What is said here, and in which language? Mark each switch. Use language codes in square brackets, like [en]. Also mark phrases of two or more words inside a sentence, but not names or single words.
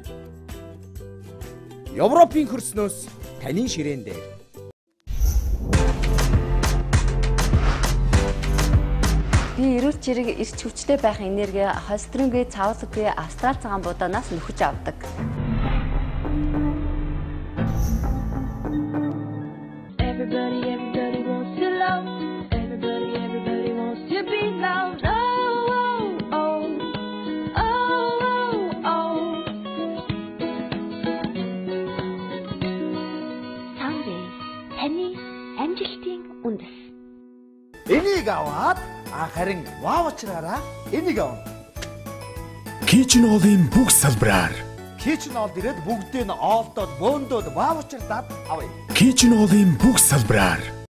[mn] Европын хөрснөөс таны ширээн дээр. Би эрүүл чирэг эрч хүчтэй байх энерги холестерингүй цаавсаггүй австрал цагаан будаанаас нөхөж авдаг. [en] Everybody wants to love. Everybody wants to be loved. Oh, oh, oh, oh. Someday, [mn] таны амжилтын үндэс. Энийг аваад харин ваучраараа энийг авна. Kitchen All-ийн бүх салбараар Kitchen All ирээд бүгдийг нь олдоод бөөндөөд ваучрдаад авъя. Kitchen All-ийн бүх салбараар